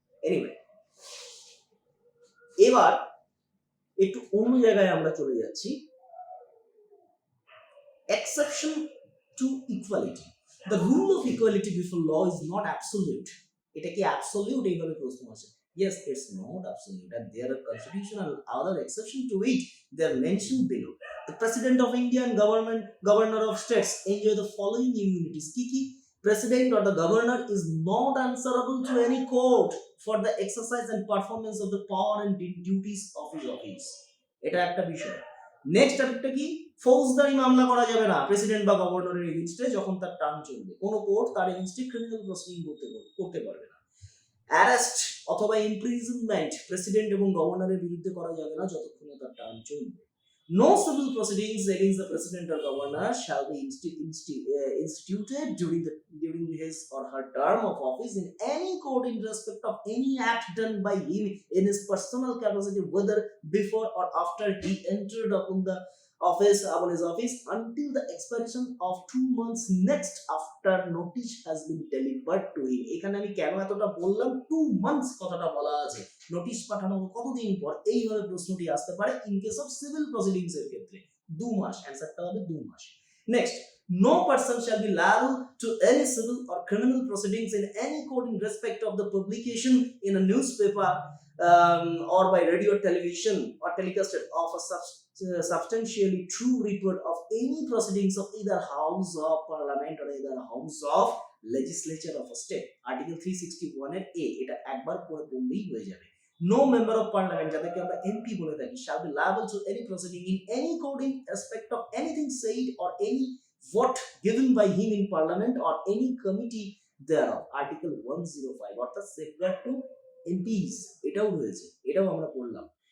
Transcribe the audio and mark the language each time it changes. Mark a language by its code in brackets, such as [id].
[bn] Anyway, এবার একটু অন্য জায়গায় আমরা চলে যাচ্ছি। [en] Exception to equality. The rule of equality before law is not absolute. [bn] এটা কি অ্যাবসলিউট এইভাবে প্রশ্ন আসে? [en] Yes, it's not absolute, and there are constitutional other exception to it. They are mentioned below. The President of India and governor of states enjoy the following immunities. Kiki, President or the governor is not answerable to any court for the exercise and performance of the power and duties of his office. [bn] এটা একটা বিষয়। Next আরেকটা কি, ফৌজদারি মামলা করা যাবে না প্রেসিডেন্ট বা গভর্নরের এগেইনস্টে যখন তার টার্ম চলবে। কোনো কোর্ট তার এগেইনস্টে ক্রিমিনাল প্রসিডিং করতে পারবে না। অ্যারেস্ট অথবা ইমপ্রিজনমেন্ট প্রেসিডেন্ট এবং গভর্নরের বিরুদ্ধে করা যাবে না যতক্ষণ তার টার্ম চলবে। [en] No civil proceedings against the president or governor shall be instituted during his or her term of office in any court in respect of any act done by him in his personal capacity, whether before or after he entered upon his office until the expiration of 2 months next after notice has been delivered to him. [bn] এখানে আমি কেন এতটা বললাম, 2 months কথাটা বলা আছে, notice পাঠানোর কতদিন পর, এইভাবে প্রশ্নটি আসতে পারে in case of civil proceedings এর ক্ষেত্রে। 2 মাস, অ্যানসারটা হবে 2 মাস। [en] Next, no person shall be liable to any civil or criminal proceedings in any court in respect of the publication in a newspaper or by radio or television or telecasted of a substantially true report of any proceedings of either house of parliament or either house of legislature of a state. [bn] Article 361 এর A, এটা একবার পড়ে বললেই হয়ে যাবে। [en] No member of parliament, [bn] যাদেরকে আমরা MP বলে থাকি, [en] shall be liable to any proceeding in any court in respect of anything said or any vote given by him in parliament or any committee thereof. [bn] Article 105, অর্থাৎ [en] safeguard to MPs, [bn] এটাও রয়েছে, এটাও আমরা পড়লাম।